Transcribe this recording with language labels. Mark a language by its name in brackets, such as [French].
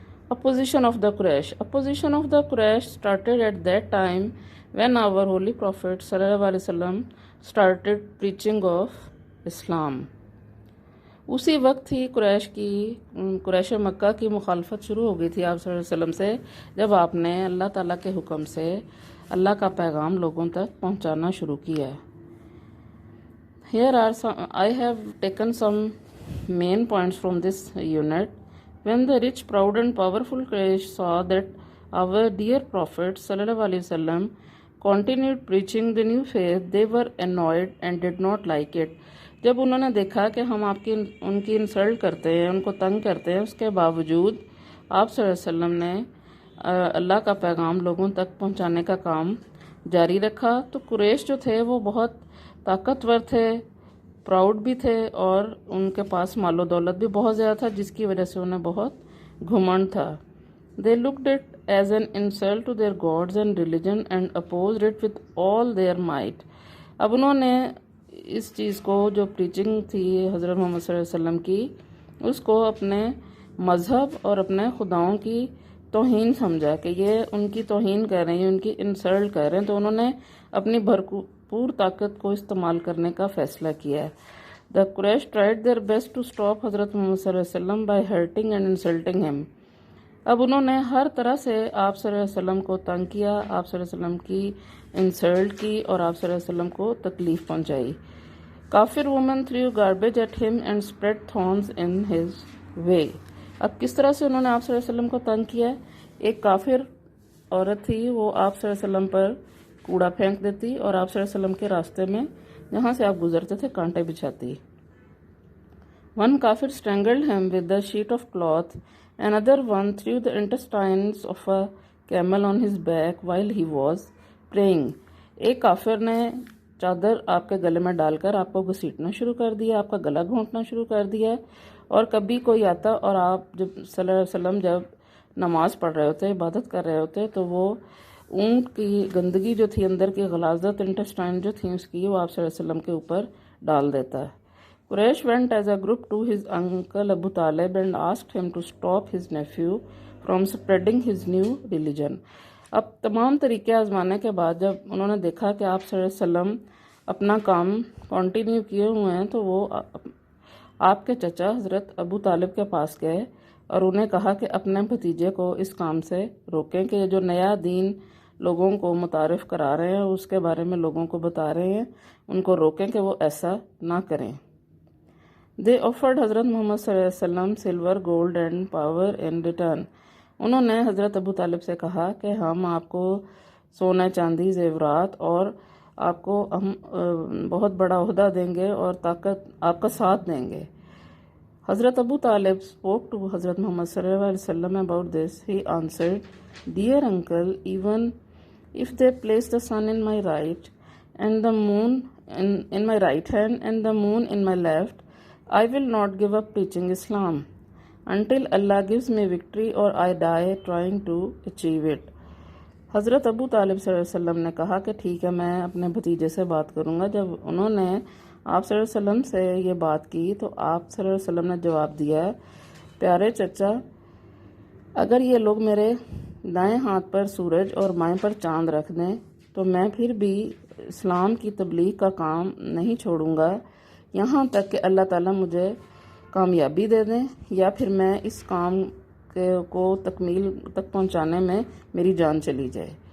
[English] Opposition of the Quraysh. Opposition of the Quraysh started at that time when our Holy Prophet sallallahu alaihi wasallam started preaching of Islam. [Urdu] اسی وقت ہی قریش مکہ کی مخالفت شروع ہو گئی تھی آپ صلی اللہ علیہ وسلم سے جب آپ نے اللہ تعالیٰ کے حکم سے اللہ کا پیغام لوگوں تک پہنچانا شروع کیا. [English] I have taken some main points from this unit. When the rich, proud and powerful Quraysh saw that our dear Prophet sallallahu alaihi wasallam continued preaching the new faith, they were annoyed and did not like it. [Urdu] جب انہوں نے دیکھا کہ ہم ان کی insult کرتے ہیں، ان کو تنگ کرتے ہیں، اس کے باوجود آپ صلی اللہ علیہ وسلم نے اللہ کا پیغام لوگوں تک پہنچانے کا کام جاری رکھا. تو قریش جو تھے وہ بہت طاقتور تھے، پراؤڈ بھی تھے اور ان کے پاس مال و دولت بھی بہت زیادہ تھا جس کی وجہ سے انہیں بہت گھمنڈ تھا. [English] They looked it as an insult to their gods and religion and opposed it with all their might. [Urdu] اب انہوں نے اس چیز کو جو پریچنگ تھی حضرت محمد صلی اللہ علیہ وسلم کی اس کو اپنے مذہب اور اپنے خداؤں کی توہین سمجھا کہ یہ ان کی توہین کر رہے ہیں، ان کی انسلٹ کر رہے ہیں. تو انہوں نے اپنی بھرپور طاقت کو استعمال کرنے کا فیصلہ کیا ہے. [English] The Quraysh tried their best to stop حضرت محمد صلی اللہ علیہ وسلم by hurting and insulting him. [Urdu] اب انہوں نے ہر طرح سے آپ صلی اللہ علیہ وسلم کو تنگ کیا، آپ صلی اللہ علیہ وسلم کی انسلٹ کی اور آپ صلی اللہ علیہ وسلم کو تکلیف پہنچائی. [English] Kafir women threw garbage at him and spread thorns in his way. [Urdu] اب کس طرح سے انہوں نے آپ صلی اللہ علیہ وسلم کو تنگ کیا ہے؟ ایک کافر عورت تھی، وہ آپ صلی اللہ علیہ وسلم پر کوڑا پھینک دیتی اور آپ صلی اللہ علیہ وسلم کے راستے میں جہاں سے آپ گزرتے تھے کانٹے بچھاتی. [English] One kafir strangled him with a sheet of cloth. Another one threw the intestines of a camel on his back while he was praying. [Urdu] ایک کافر نے چادر آپ کے گلے میں ڈال کر آپ کو گھسیٹنا شروع کر دیا، آپ کا گلا گھونٹنا شروع کر دیا. اور کبھی کوئی آتا اور آپ جب صلی اللہ علیہ وسلم جب نماز پڑھ رہے ہوتے، عبادت کر رہے ہوتے، تو وہ اونٹ کی گندگی جو تھی، اندر کی غلاظت، انٹسٹائن جو تھی اس کی، وہ آپ صلی اللہ علیہ وسلم کے اوپر ڈال دیتا ہے. [English] Quraysh went as a group to his uncle Abu Talib and asked him to stop his nephew from spreading his new religion. [Urdu] اب تمام طریقے آزمانے کے بعد جب انہوں نے دیکھا کہ آپ صلی اللہ علیہ وسلم اپنا کام کنٹینیو کیے ہوئے ہیں، تو وہ آپ کے چچا حضرت ابو طالب کے پاس گئے اور انہیں کہا کہ اپنے بھتیجے کو اس کام سے روکیں کہ یہ جو نیا دین لوگوں کو متعارف کرا رہے ہیں، اس کے بارے میں لوگوں کو بتا رہے ہیں، ان کو روکیں کہ وہ ایسا نہ کریں. [English] They offered حضرت Muhammad صلی اللہ علیہ وسلم silver, gold and power in return. [Urdu] انہوں نے حضرت ابو طالب سے کہا کہ ہم آپ کو سونے چاندی زیورات اور آپ کو ہم بہت بڑا عہدہ دیں گے اور طاقت آپ کا ساتھ دیں گے. [English] حضرت Abu Talib spoke to حضرت Muhammad صلی اللہ علیہ وسلم about this. He answered, Dear uncle, even if they place the sun in my right and the moon in my right hand and the moon in my left, I will not give up teaching Islam until Allah gives me victory or I die trying to achieve it. [Urdu] حضرت ابو طالب صلی اللہ علیہ وسلم نے کہا کہ ٹھیک ہے، میں اپنے بھتیجے سے بات کروں گا. جب انہوں نے آپ صلی اللہ علیہ وسلم سے یہ بات کی تو آپ صلی اللہ علیہ وسلم نے جواب دیا، پیارے چچا، اگر یہ لوگ میرے دائیں ہاتھ پر سورج اور بائیں پر چاند رکھ دیں تو میں پھر بھی اسلام کی تبلیغ کا کام نہیں چھوڑوں گا یہاں تک کہ اللہ تعالیٰ مجھے کامیابی دے دیں، یا پھر میں اس کام کو تکمیل تک پہنچانے میں میری جان چلی جائے.